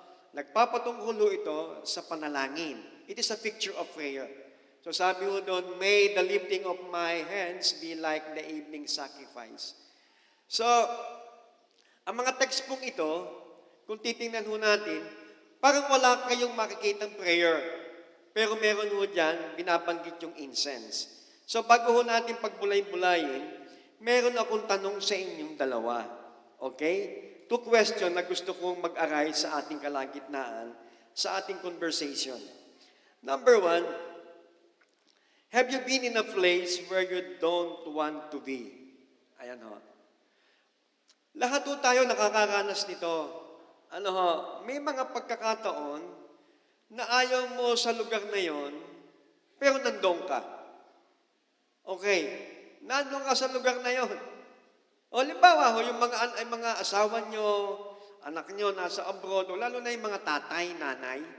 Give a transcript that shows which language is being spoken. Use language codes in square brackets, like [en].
[tl] Nagpapatungkol ho ito sa panalangin. [en] It is a picture of prayer. [tl] So sabi ho doon, [en] may the lifting of my hands be like the evening sacrifice. [tl] So, ang mga text pong ito, kung titingnan ho natin, parang wala kayong makikitang prayer. Pero meron ho dyan, binabanggit yung incense. So bago ho natin pagbulay-bulayin, meron akong tanong sa inyong dalawa. Okay? Two question na gusto kong mag-arise sa ating kalagitnaan, sa ating conversation. [en] Number one, have you been in a place where you don't want to be? [tl] Ayan ho. Lahat ho tayo nakakaranas nito. Ano ho, may mga pagkakataon na ayaw mo sa lugar na yon, pero nandun ka. Okay, nandun ka sa lugar na yon. O limbawa ho, yung mga asawa nyo, anak nyo nasa abroad, o lalo na yung mga tatay, nanay.